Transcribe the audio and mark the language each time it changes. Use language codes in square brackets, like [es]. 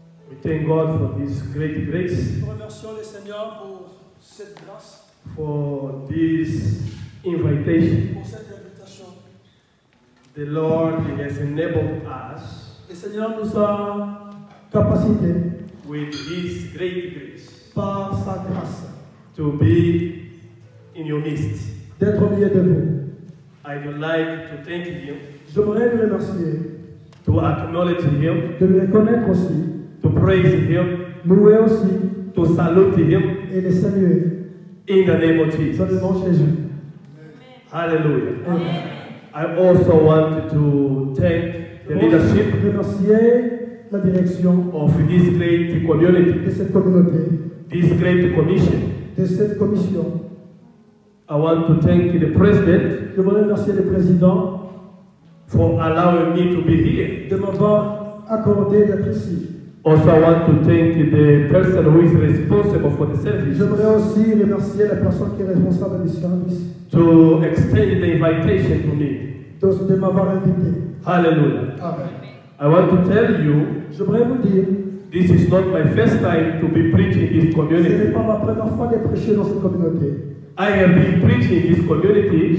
[en] We thank God for this great grace. [fr] Nous remercions le Seigneur pour cette grâce, [en] for this invitation. [fr] pour cette invitation. [en] The Lord has enabled us [fr] Le Seigneur nous a capacité [en] with His great grace [fr] par sa grâce [en] to be in your midst. [fr] d'être au milieu de vous. [en] I would like to thank Him, [fr] J'aimerais le remercier, [en] to acknowledge Him, [fr] de le reconnaître aussi, [en] to praise Him, [fr] louer aussi [en] to salute Him [fr] et le saluer [en] in the name of [fr] dans [en] Jesus. [fr] le nom de Jésus. Hallelujah. Amen. [en] I also want to thank the leadership [fr] Remercier la direction [en] of this great community, [fr] de cette communauté, [en] this great commission. [fr] de cette commission. [en] I want to thank the President [fr] Je voudrais remercier le président [en] for allowing me to be here. [fr] de m'avoir accordé d'être ici. [en] Also, I want to thank the person who is responsible for the service [fr] J'aimerais aussi remercier la personne qui est responsable du service [en] to extend the invitation to me. [fr] de m'avoir invité. Hallelujah. Amen. [en] I want to tell you, [fr] J'aimerais vous dire, [en] this is not my first time to be preaching in this [fr] ce n'est [en] community. [fr] pas ma première fois de prêcher dans cette communauté. [en] I have been preaching in this community